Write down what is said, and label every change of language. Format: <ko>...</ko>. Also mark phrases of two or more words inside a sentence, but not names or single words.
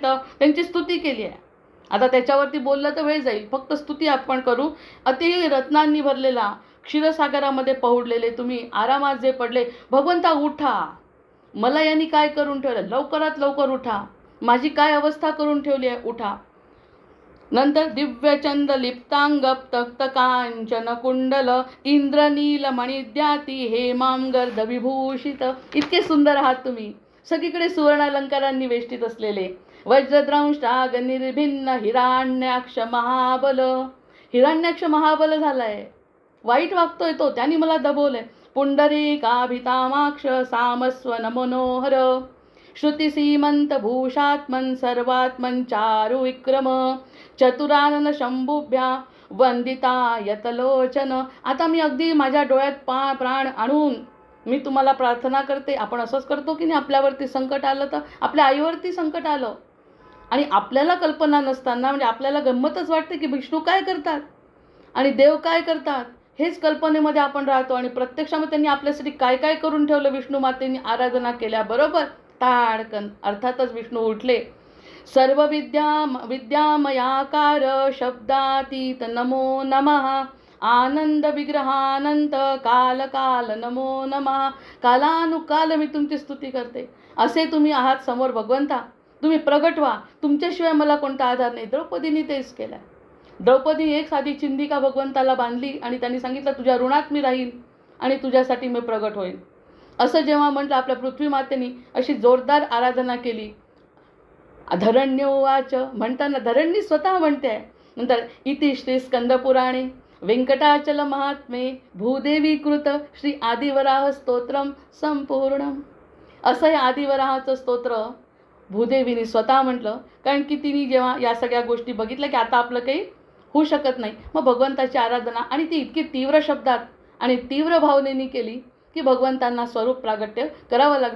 <mr>त्यांची स्तुती केली आहे. आता त्याच्यावरती बोललं तर वेळ जाईल. फक्त स्तुती आपण करू. अति रत्नांनी भरलेला क्षीरसागरामध्ये पहुडलेले तुम्ही आरामात जे पडले, भगवंता उठा. मला यांनी काय करून ठेवलं, लवकरात लवकर उठा. माझी काय अवस्था करून ठेवली आहे, उठा.</mr> <sa>नंतर दिव्यचंद लिप्तांग तक्त कांचन कुंडल इंद्रनील मणिद्याती हेमांगर्ध विभूषित.</sa> <mr>इतके सुंदर आहात तुम्ही. सगळीकडे सुवर्णालंकारांनी वेष्टित असलेले.</mr> <sa>वज्रद्रंष्टाग निर्भिन्न हिरण्याक्ष महाबल. हिरण्याक्ष महाबल</sa> <mr>झालाय, वाईट वागतोय तो, त्यांनी मला दबवलंय.</mr> <sa>पुंडरीकाभितामाक्ष सामस्वन मनोहर श्रुतिसीमंत भूषात्मन सर्वात्मन चारु विक्रम चतुरानन शंभुभ्या वंदिता यतलोचन.</sa> <mr>आता मी अगदी माझ्या डोळ्यात प्राण आणून मी तुम्हाला प्रार्थना करते. आपण असंच करतो की नाही, आपल्यावरती संकट आलं तर, आपल्या आईवरती संकट आलं आणि आपल्याला कल्पना नसताना, म्हणजे आपल्याला गंमतच वाटते की विष्णू काय करतात आणि देव काय करतात, हेच कल्पनेमध्ये आपण राहतो. आणि प्रत्यक्षामध्ये त्यांनी आपल्यासाठी काय काय करून ठेवलं. विष्णू मातेने आराधना केल्याबरोबर ताडकन अर्थातच विष्णू उठले.</mr> <sa>सर्व विद्यामयाकार शब्दातीत नमो नमः आनंद विग्रहानंत काल काल नमो नमः.</sa> <mr>कालानुकाल मी तुमची स्तुती करते. असे तुम्ही आहात समोर भगवंता. तुम्ही प्रगट व्हा. तुमच्याशिवाय मला कोणता आधार नाही. द्रौपदीने तेच केलं. द्रौपदी एक साधी चिंदिका भगवंताला बांधली आणि त्यांनी सांगितलं, तुझ्या ऋणात मी राहीन आणि तुझ्यासाठी मी प्रगट होईल. असं जेव्हा म्हटलं, आपल्या पृथ्वी मातेने अशी जोरदार आराधना केली. धरण्योवाच म्हणताना धरणी स्वतः म्हणते आहे.</mr> <sa>नंतर इति श्री स्कंदपुराणे व्यंकटाचल महात्मे भूदेवी कृत श्री आदिवराह स्तोत्रम संपूर्णम.</sa> <mr>असं हे आदिवराहाचं स्तोत्र भूदेवीने स्वतः म्हटलं. कारण की तिने जेव्हा या सगळ्या गोष्टी बघितल्या की आता आपलं काही होऊ शकत नाही, मग भगवंताची आराधना आणि ती इतकी तीव्र शब्दात आणि तीव्र भावनेने केली की भगवंतांना स्वरूप प्रागट्य करावं लागलं.</mr>